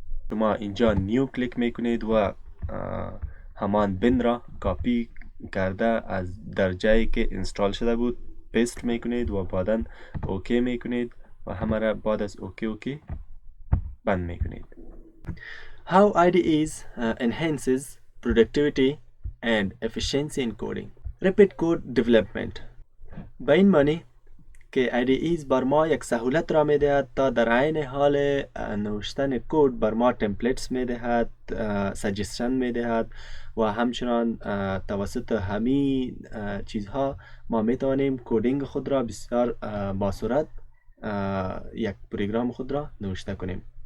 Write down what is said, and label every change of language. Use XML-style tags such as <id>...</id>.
<fa>شما اینجا نیو کلیک می کنید و همان بن را کاپی کرده از در جایی که اینستال شده بود پیست می کنید و بعدا اوکی می کنید و همه را بعد از اوکی بند می کنید.</fa> <en>How IDEs enhances productivity and efficiency in coding. Rapid code development.</en> <fa>به این معنی که IDEs بر ما یک سهولت را می دهد تا در عین حال نوشتن کد بر ما تمپلیتس می دهد، سجستشن می دهد و همچنان توسط همین چیزها ما می توانیم کدینگ خود را بسیار با سرعت یک پروگرام خود را نوشته کنیم.</fa>